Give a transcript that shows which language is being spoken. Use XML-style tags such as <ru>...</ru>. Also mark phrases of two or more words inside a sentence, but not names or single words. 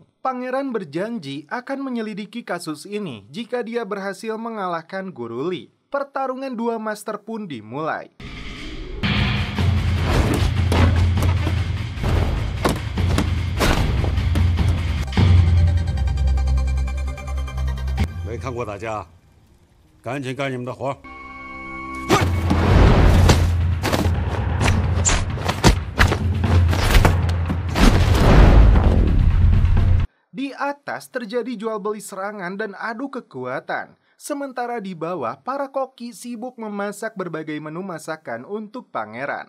<id>Pangeran berjanji akan menyelidiki kasus ini jika dia berhasil mengalahkan Guru Li. Pertarungan dua master pun dimulai. Tidak pernah lihat mereka.</id> <zh>赶紧干你们的活。</zh> <id>Di atas terjadi jual beli serangan dan adu kekuatan. Sementara di bawah, para koki sibuk memasak berbagai menu masakan untuk pangeran.</id>